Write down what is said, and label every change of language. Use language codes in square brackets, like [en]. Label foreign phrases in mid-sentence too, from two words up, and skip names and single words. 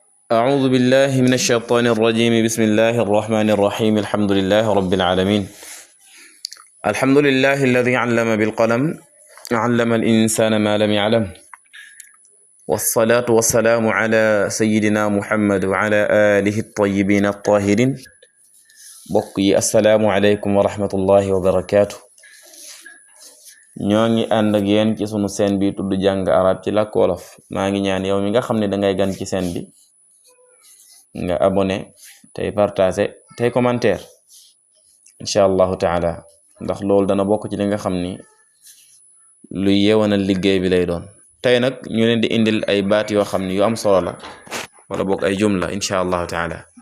[ar] أعوذ بالله من الشيطان الرجيم بسم الله الرحمن الرحيم الحمد لله رب العالمين الحمد لله الذي علم بالقلم علم الإنسان ما لم يعلم والصلاة والسلام على سيدنا محمد وعلى آله الطيبين الطاهرين بقي السلام عليكم ورحمة الله وبركاته [wo] ñoo ngi ànd ak yéen ci sunu seen bi tudd jàng arab ci làkku wolof maa ngi ñaan yow mi nga xam ne dangay gan ci seen bi nga abonné tey partager tey commentaire [ar] إن شاء الله تعالى [wo] ndax loolu dana bokk ci li nga xam ni luy yewanal liggéey bi lay doon tey nag ñu leen di indil ay baat yoo xam ni yu am solo la wala bokk ay jumla [ar] إن شاء الله تعالى